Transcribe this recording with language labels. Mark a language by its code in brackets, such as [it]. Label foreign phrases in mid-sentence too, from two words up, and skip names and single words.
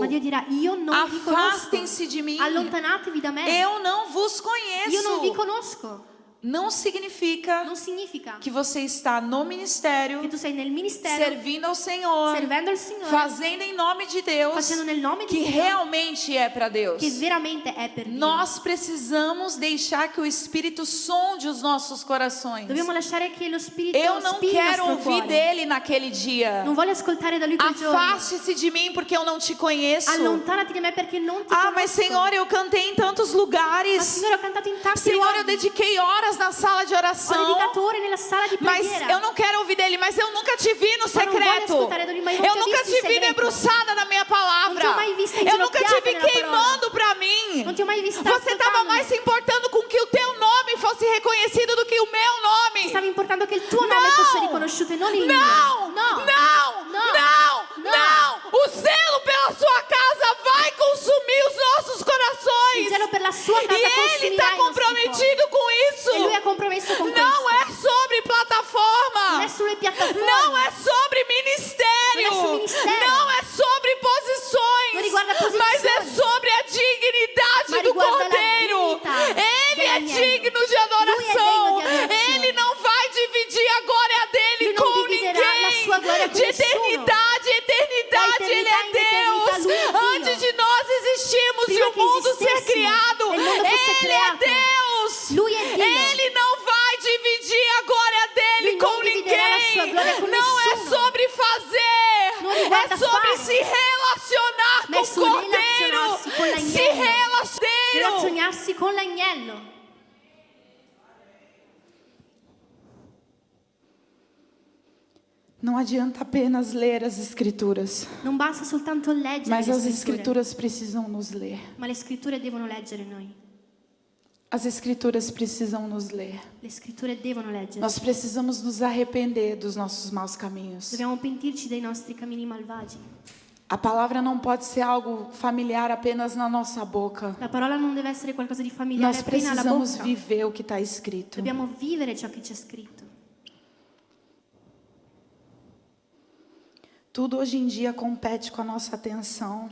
[it] Ma Dio dirà: io non vi conosco. [pt] Afastem-se de mim. [it] Allontanatevi da me. [pt] Eu não vos [it] Io non vi [pt] conheço. [it] conosco. [pt] Não significa [it] Non significa [pt] que você está no ministério, [it] che tu sei nel ministero [pt] servindo ao Senhor, [it] servendo il Signore, [pt] fazendo em nome de Deus, [it] facendo nel nome di [pt] que [it] Dio, [pt] realmente é para Deus. [it] che veramente è per Dio. [pt] Nós precisamos deixar que o Espírito sonde os nossos corações. [it] Dobbiamo lasciare che lo Spirito [pt] Eu não [it] spinga il [pt] quero [it] nostro [pt] ouvir [it] cuore. [pt] dele naquele dia. [it] Non voglio ascoltare da lui quel giorno. [pt] Afaste-se de mim porque eu não te conheço. [it] Allontanati da me perché non ti Ah, conosco. [pt] mas Senhor, eu cantei em tantos [it] Ma [pt] lugares. [it] Signore, ho cantato in tanti [pt] Senhor, eu [it] luoghi. [pt] dediquei horas na sala de [it] Ho dedicato ore nella sala di [pt] Mas [it] preghiera. [pt] eu não quero ouvir dele, mas eu nunca te vi no [it] Ma non voglio [pt] secreto. [it] ascoltare da lui, ma io non [pt] Eu [it] ti ho [pt] nunca [it] visto in [pt] te vi [it] segreto. [pt] debruçada na minha [it] Non ti [pt] palavra. [it] ho mai vista [pt] Eu nunca te [it] inginocchiata [pt] vi [it] nella [pt] queimando pra mim. [it] Non ti ho mai vista [pt] Você estava [it] ascoltando. [pt] mais se importando com que o teu nome fosse reconhecido do que o meu nome. [it] Stavi importando che il tuo nome fosse riconosciuto e non il mio. [pt] Não, [it] No. [pt] não, [it] No. [pt] não, [it] No. [pt] não. O zelo pela sua casa vai consumir os nossos [it] Il [pt] corações. [it] zelo per la sua casa [pt] E ele [it] consumirà [pt] está [it] i nostri [pt] comprometido com isso. [it] cuori. E lui è compromesso con [pt] Não [it] questo. [pt] é sobre plataforma. [it] Non è sulle piattaforme. [pt] Não é sobre ministério. Não é sobre ministério. Não é sobre posições. Não riguarda posições. Mas é sobre a dignidade [it] Ma [pt] do [it] riguarda la [pt] Cordeiro. [it] dignità [pt] Ele é [it] dell'agnello. [pt] digno de [it] Lui [pt] adoração. [it] è degno di adorazione. [pt] Ele não vai dividir a glória dele [it] Lui non [pt] com [it] dividerà la sua gloria [pt] ninguém. [it] con [pt] De [it] nessuno. [pt] eternidade, [it] Da [pt] eternidade, criado, [it] e il mondo fosse [pt] Ele [it] creato, [pt] é Deus. [it] Lui è Dio. [pt] Ele não vai dividir a glória dele [it] Lui [pt] com [it] non dividerà la sua [pt] ninguém. [it] gloria con [pt] Não é [it] nessuno. [pt] sobre fazer, [it] Non [pt] é [it] riguarda [pt] sobre [it] fare. [pt] se relacionar [it] Ma è [pt] com o [it] sul [pt] Cordeiro. [it] relazionarsi con l'agnello. [pt] Se relacionar. [it] Relazionarsi con l'agnello. [pt] Não adianta apenas ler as escrituras, [it] Non basta soltanto leggere [pt] mas [it] le [pt] as [it] scritture, [pt] escrituras precisam nos ler. [it] ma le scritture devono leggere noi. [pt] As escrituras precisam nos ler. [it] Le scritture devono leggere. [pt] Nós precisamos nos arrepender dos nossos maus caminhos. [it] Dobbiamo pentirci dei nostri cammini malvagi. [pt] A palavra não pode ser algo familiar apenas na nossa boca. [it] La parola non deve essere qualcosa di familiare [pt] Nós [it] appena alla [pt] precisamos [it] bocca. [pt] viver o que está escrito. [it] Dobbiamo vivere ciò che c'è scritto. [pt] Tudo hoje em dia compete com a nossa atenção,